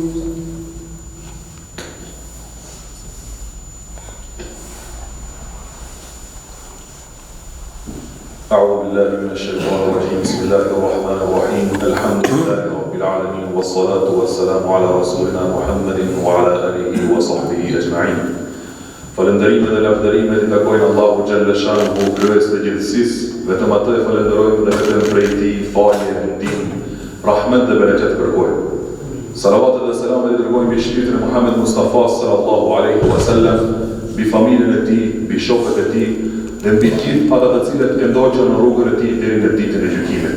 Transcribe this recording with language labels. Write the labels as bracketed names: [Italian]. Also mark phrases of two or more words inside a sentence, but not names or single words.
[Arabic] أعوذ بالله من الشيطان الرجيم. بسم الله الرحمن الرحيم. الحمد لله رب العالمين والصلاة والسلام على رسولنا محمد وعلى آله وصحبه أجمعين. [Albanian] Falënderimet dhe lavdërimet I takojnë Allahu [Arabic] جل شأنه, [Albanian] kryes të gjithësisë, vetëm atë e falenderojmë dhe vetëm prej Tij falje, ndim, rahmet dhe bereqet kërkojmë. Salavatet dhe selamet I dërgojmë mbi shpirtin e Muhammed Mustafa [Arabic] صلى الله عليه وسلم, [Albanian] mbi familjen e tij, mbi shokët e tij dhe mbi gjithë ata të cilët e ndoqën në rrugën e tij deri në ditën e gjykimit.